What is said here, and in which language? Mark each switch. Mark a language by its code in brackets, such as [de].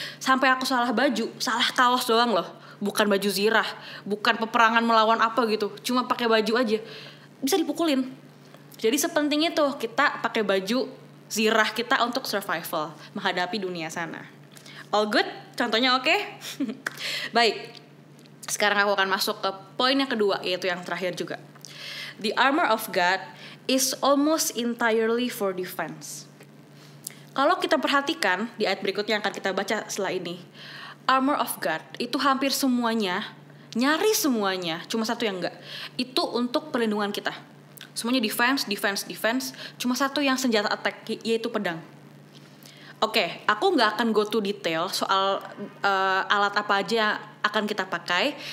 [id] Sampai aku salah baju, salah kaos doang loh, bukan baju zirah, bukan peperangan melawan apa gitu, cuma pakai baju aja bisa dipukulin. Jadi sepenting itu kita pakai baju zirah kita untuk survival menghadapi dunia sana. [en] All good? [id] Contohnya oke? Baik. Sekarang aku akan masuk ke poin yang kedua, yaitu yang terakhir juga. [en] The armor of God is almost entirely for defense. [id] Kalau kita perhatikan di ayat berikutnya yang akan kita baca setelah ini, armor of God itu hampir semuanya, nyaris semuanya, cuma satu yang enggak, itu untuk perlindungan kita. Semuanya defense. Cuma satu yang senjata attack, yaitu pedang. Oke, aku nggak akan [en] go to detail [id] soal alat apa aja akan kita pakai.